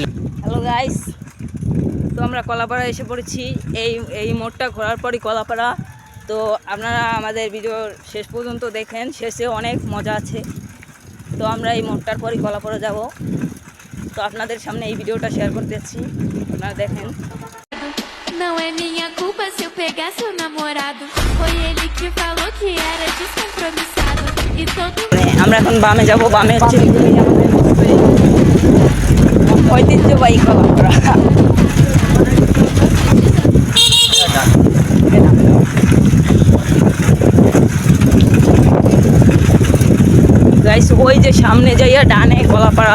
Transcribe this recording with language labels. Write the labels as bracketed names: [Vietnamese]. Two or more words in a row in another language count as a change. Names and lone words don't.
[English] hello guys, [Bangla] তো আমরা কলাপাড়া এসে পড়েছি। এই মোড়টা ঘোরার পরই কলাপাড়া। তো আপনারা আমাদের ভিডিও শেষ পর্যন্ত দেখেন, শেষে অনেক মজা আছে। তো আমরা এই মোড়টার পরই কলাপাড়া যাব। তো আপনাদের সামনে এই ভিডিওটা শেয়ার করতে যাচ্ছি, আপনারা দেখেন। [Portuguese] Não é minha culpa se eu pegar seu namorado. Foi ele que falou que era descompromissado. E todo [Bangla] আমরা এখন বামে যাব। বামে হচ্ছে ঐতিহ্যবাহী কলাপাড়া। গাইস ওই যে সামনে যাইয়া ডানে কলাপাড়া।